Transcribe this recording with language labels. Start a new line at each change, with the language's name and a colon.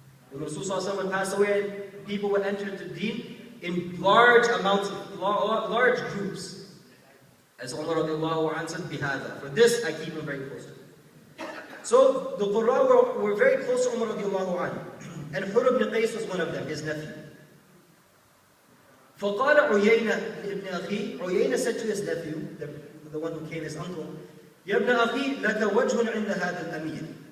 English: When Rasul sallallahu alaihi wasallam would pass away, people would enter the deen in large amounts, large groups. As Umar radiallahu anhu said, bihada. For this, I keep him very close to him. So the Qurra were very close to Umar radiallahu anhu. And Hur ibn Qais was one of them, his nephew.
Arabic: فَقَالَ عُيَيْنَ ibn أَخِي.
English: Uyayna said to his nephew, the one who came, his uncle,
Arabic: يَا ابْنَ أَخِي لَكَ وَجْهٌ عِنْدَ هَذَا الْأَمِيرِ.